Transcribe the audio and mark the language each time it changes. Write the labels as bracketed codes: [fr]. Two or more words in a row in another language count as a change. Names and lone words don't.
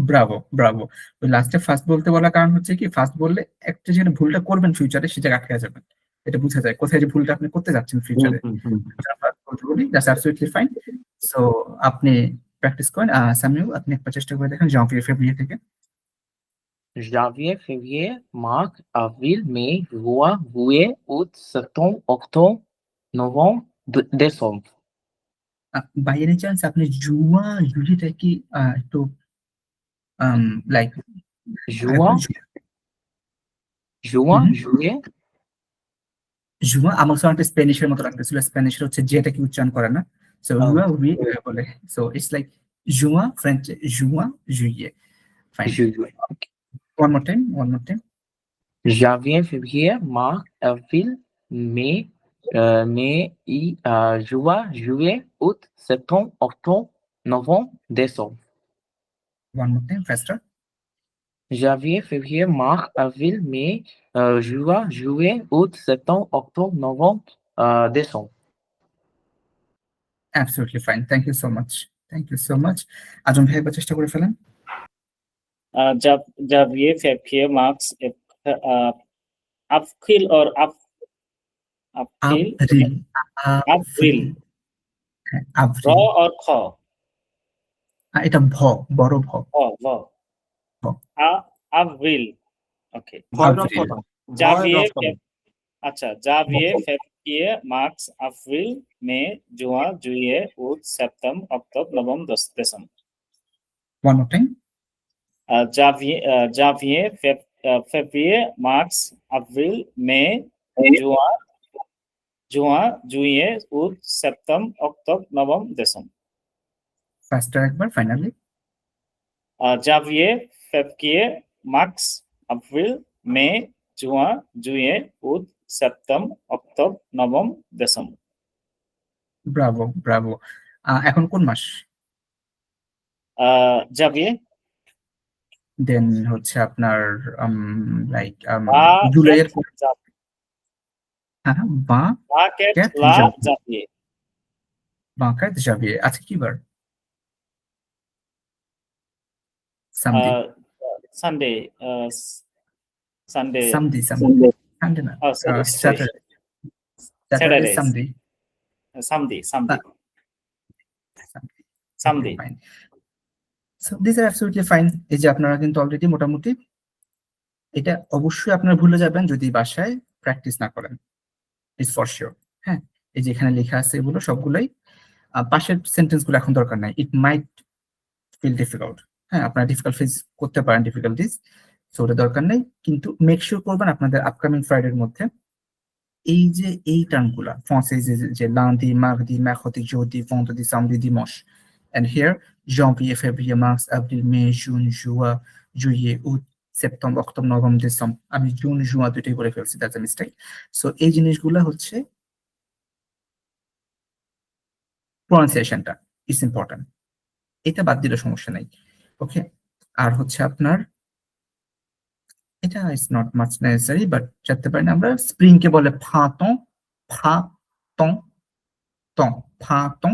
[bn] ব্রাভো ব্রাভো। ওই লাস্টে ফার্স্ট বলতে বলার কারণ হচ্ছে কি, ফার্স্ট বললে একটা যেখানে ভুলটা করবেন ফিউচারে সে জায়গায় আটকে যাবেন, এটা বোঝা যায় কোথায় যে ভুলটা আপনি করতে যাচ্ছেন ফিউচারে। [en] বলতে বলি that's absolutely fine. [bn] সো আপনি প্র্যাকটিস করেন। সামিউ, আপনি একবার চেষ্টা করে দেখেন জানুয়ারি ফেব্রুয়ারি থেকে। [fr] Janvier, février, mars, avril, mai, juin, juillet, août, septembre, octobre, novembre, décembre. [en] by any chance [bn] আপনি জুয়া জুলিটা কি একটু লাইক [fr] Juin, juin, juillet, [bn] জুয়া আমার সঙ্গে স্প্যানিশের মতো লাগতেছিল, স্প্যানিশের হচ্ছে যেটা কি উচ্চারণ করে না, সো জুয়া উই বলে, [en] so it's like [bn] জুয়া ফ্রেঞ্চ জুয়া জুইয়ে। ফাইন, [fr] juillet. [en] one more time, one more time. [fr] Janvier, février, mars, avril, mai, juin, juillet, août, septembre, octobre, novembre, décembre. [en] one more time faster. [fr] Janvier, février, mars, avril, mai, juin, juillet, août, septembre, octobre, novembre, décembre. [en] absolutely fine, thank you so much, thank you so much. [bn] আজম ভাই একবার চেষ্টা করে ফেলেন। [fr] Janvier, février, mars, avril [en] or april, [fr] আপ্রিল, avril, [bn] হ্যাঁ র আপ্রিল। or খ, এটা ভ, বড় ভ। ভ, avril, okay. আপ্রিল। [fr] Janvier, আচ্ছা, Janvier, février, mars, avril, mai, juin, juillet, août, septembre, octobre, novembre, décembre. [en] one more time. [fr] Janvier, février, mars, avril, mai, juin, juillet, août, septembre, octobre, novembre, décembre. [bn] ফাস্টার একবার ফাইনালি। [fr] Janvier, février, mars, avril, mai, juin, juillet, août, septembre, octobre, novembre, décembre. [bn] ব্রাভো ব্রাভো। এখন কোন মাস? [fr] Janvier, [bn] দেন হচ্ছে আপনার লাইক জুলাইয়ের হ্যাঁ বা Market, Cat, la, [fr] Janvier. Janvier. [bn] বাঁকায় জাভিয়ে। আজকে কি বার? [fr] সামডে। [en] Sunday, Sunday. [bn] সামডে সামডে সানডে না, [en] Oh, sorry, স্যাটারডে। স্যাটারডে Saturday. [fr] সামডে [en] Sunday. fine. so this are absolutely fine. [bn] এই যে আপনারা কিন্তু অলরেডি মোটামুটি, এটা অবশ্যই আপনারা ভুলে যাবেন যদি বাসায় প্র্যাকটিস না করেন, [en] is for sure. [bn] হ্যাঁ, এই যে এখানে লেখা আছে এগুলো সবগুলোই পাশের সেন্টেন্স গুলো এখন দরকার নাই, [en] it might feel difficult. [bn] হ্যাঁ, আপনারা ডিফিকাল্ট ফেস করতে পারেন, ডিফিকাল্টিস, সো ওটা দরকার নেই। কিন্তু মেক শিওর করবেন আপনাদের আপকামিং ফ্রাইডের মধ্যে এই যে এই টার্মগুলা ফ্রান্সে যে [fr] lundi, mardi, mercredi, jeudi, vendredi, samedi, dimanche, [en] and here [fr] janvier, février, mars, avril, mai, juin, juin, juillet, août, [bn] সেপ্টেম্বর, অক্টোবর, নভেম্বর, ডিসেম্বর। আমি জুন জুয়া দুটোই বলে ফেলছি, [en] that's a mistake. [bn] সো এই জিনিসগুলো হচ্ছে প্রনাউন্সিয়েশনটা [en] is important, [bn] এটা বাদ দিলে সমস্যা নাই। ওকে, আর হচ্ছে আপনার এটা [en] is not much necessary, [bn] বাট জানতে পারেন আমরা স্প্রিং কে বলে ফাতং, ফাতং, তং, ফাতং।